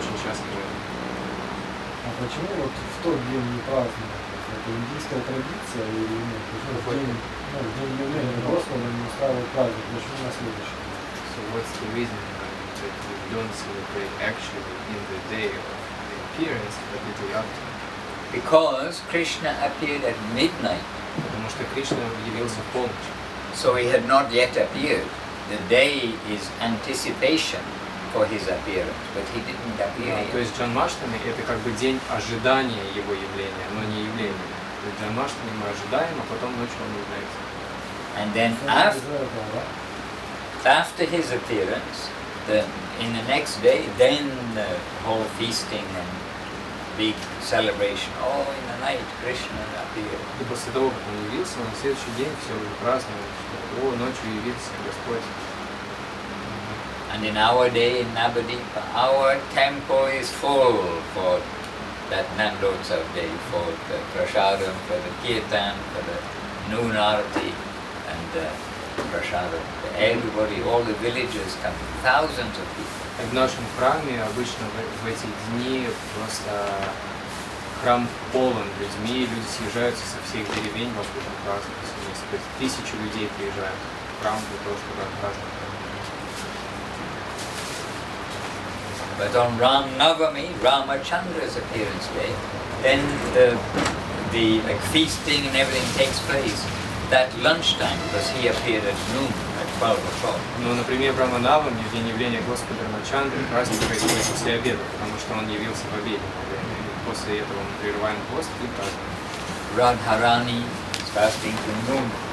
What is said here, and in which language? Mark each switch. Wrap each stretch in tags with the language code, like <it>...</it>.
<ru>почему вот в тот день не празднуют? Это индийская традиция или нет? Почему в день явления Господа не устраивают праздник? Почему на следующий день?</ru> <en>So what's the reason that we don't celebrate actually in the day of the appearance, but the day after? Because Krishna appeared at midnight.</en> <ru>Потому что Кришна явился в полночь.</ru> <en>So he had not yet appeared. The day is anticipation for his appearance, but he didn't appear yet.</en> <ru>То есть Джанмаштами это как бы день ожидания его явления, но не явления. То есть Джанмаштами мы ожидаем, а потом ночью он является.</ru> <en>And then after his appearance, in the next day, then the whole feasting and big celebration. Oh, in the night, Krishna appeared.</en> <ru>И после того, как он явился, на следующий день все уже праздновали, что о, ночью явился Господь.</ru> <en>And in our day in Navadvipa, our temple is full for that Nandotsav day, for the prasadam, for the kirtan, for the noon arati, and prasadam. Everybody, all the villagers come, thousands of people.</en> <ru>В нашем храме обычно в эти дни просто храм полон людьми, люди съезжаются со всех деревень, вокруг праздновать вместе. То есть 1000 людей приезжают в храм для того, чтобы отпраздновать.</ru> <en>But on Ram Navami, Ramachandra's appearance day, then the like feasting and everything takes place. That lunchtime, because he appeared at noon, at 12 o'clock.</en> <ru>Но, например, в Раманаваме, в день явления Господа Рамачандры, праздник происходит после обеда, потому что он явился в обедне. После этого мы прерываем пост и празднуем.</ru> <en>Radharani is fasting to noon.</en>